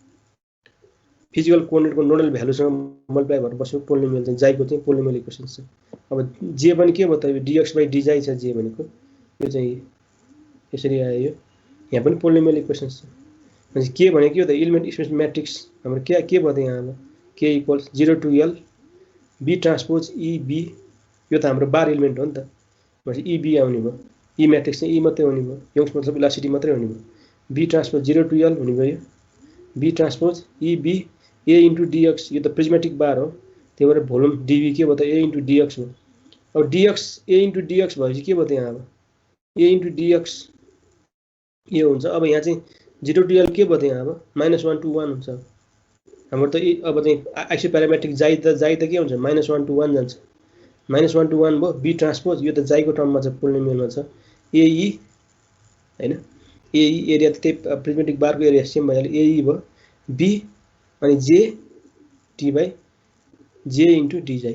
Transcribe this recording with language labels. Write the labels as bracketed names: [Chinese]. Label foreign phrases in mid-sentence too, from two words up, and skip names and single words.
[English] physical coordinateको nodal valueसँग multiply [Nepali] भएर बस्यो पोलिनोमियल चाहिँ जाईको चाहिँ [English] polynomial equation [Nepali] छ अब जे पनि के भयो त [English] dx by dy [Nepali] छ जे भनेको यो चाहिँ यसरी आयो यो यहाँ पनि [English] polynomial equation [Nepali] छ भनेपछि के भनेको यो त [English] element space matrix [Nepali] हाम्रो के भयो त यहाँ अब [English] k equals 0 to l b transpose e b [Nepali] यो त हाम्रो [English] bar element [Nepali] हो नि त भनेपछि e b आउने भयो [English] E matrix [Nepali] चाहिँ e मात्रै हुने भयो योङ्स मतलब इलास्टिसिटी मात्रै हुने भयो [English] b transpose 0 to l [Nepali] हुने भयो [English] b transpose e b a into dx [Nepali] यो त [English] prismatic bar [Nepali] हो त्यही भएर [English] volume dv [Nepali] के भयो त [English] a into dx [Nepali] हो अब [English] dx a into dx [Nepali] भएपछि के भयो त यहाँ अब [English] a into dx [Nepali] यो हुन्छ अब यहाँ चाहिँ [English] 0 to l [Nepali] के भयो त यहाँ अब [English] -1 to 1 [Nepali] हुन्छ हाम्रो त अब चाहिँ [English] isoparametric [Nepali] जाई त के हुन्छ [English] -1 to 1 [Nepali] जान्छ [English] -1 to 1 [Nepali] भयो [English] b transpose [Nepali] यो त जाईको टर्ममा छ पोलिनोमियलमा छ ae हैन ae एरिया त त्यही [English] prismatic barको area same [Nepali] भइहाल्यो ae भयो b अनि [English] j t by z into d-xi.